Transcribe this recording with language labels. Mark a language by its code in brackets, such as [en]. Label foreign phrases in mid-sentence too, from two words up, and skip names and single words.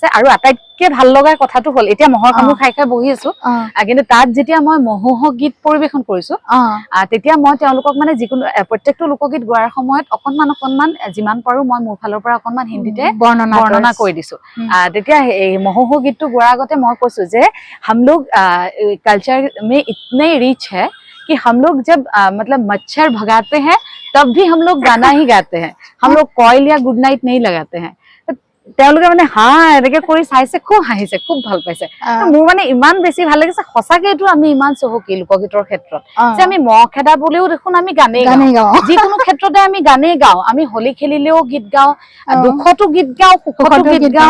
[as] আৰু আটাইতকে ভাল লগা কথাটো হ'ল, এতিয়া মহৰ কামোৰ খাই খাই বহি আছো, কিন্তু তাত যেতিয়া মই মহোহো গীত পৰিৱেশন কৰিছো, তেতিয়া মই তেওঁলোকক মানে যিকোনো প্ৰত্যেকটো লোকগীত গোৱাৰ সময়ত অকনমান যিমান পাৰো মই মোৰ ফালৰ পৰা অকনমান হিন্দীতে বৰ্ণনা কৰি দিছো। তেতিয়া এই মহোহো গীতটো গোৱাৰ আগতে মই কৈছো যে [hi] हम लोग कल्चर में इतने रिच है कि हम लोग जब मतलब मच्छर भगाते हैं तब भी हम लोग गाना ही गाते हैं, हम लोग कॉइल या गुड नाइट नहीं लगाते हैं। [as] তেওঁলোকে মানে এনেকে কৰি চাইছে, খুব হাঁহিছে, খুব ভাল পাইছে। মোৰ মানে ইমান বেছি ভাল লাগিছে, সঁচাকে এইটো আমি ইমান চহকী লোকগীতৰ ক্ষেত্ৰত যে আমি মহ খেদা বুলিও দেখোন আমি গানেই গাওঁ, যিকোনো ক্ষেত্ৰতে আমি গানেই গাওঁ। আমি হোলী খেলিলেও গীত গাওঁ, দুখতো গীত গাওঁ, সুখতো গীত গাওঁ।